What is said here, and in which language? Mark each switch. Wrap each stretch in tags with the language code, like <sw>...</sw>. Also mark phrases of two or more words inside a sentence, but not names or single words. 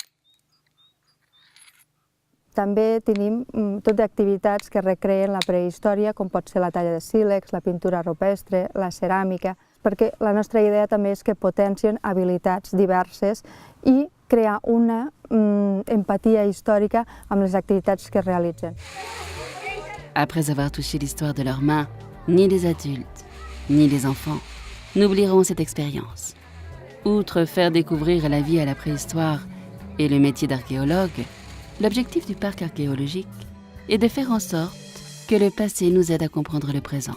<ca>També tenim tot d'activitats que recreen la prehistòria, com pot ser la talla de sílex, la pintura rupestre, la ceràmica, perquè la nostra idea també és que potencien habilitats diverses i crear una empatia històrica amb les activitats que es realitzen.</ca> <fr>Après avoir touché l'histoire de leurs mains, ni les adultes, ni les enfants n'oublieront cette expérience. Outre faire découvrir la vie à la préhistoire et le métier d'archéologue, l'objectif du parc archéologique est de faire en sorte que le passé nous aide à comprendre le présent.</fr>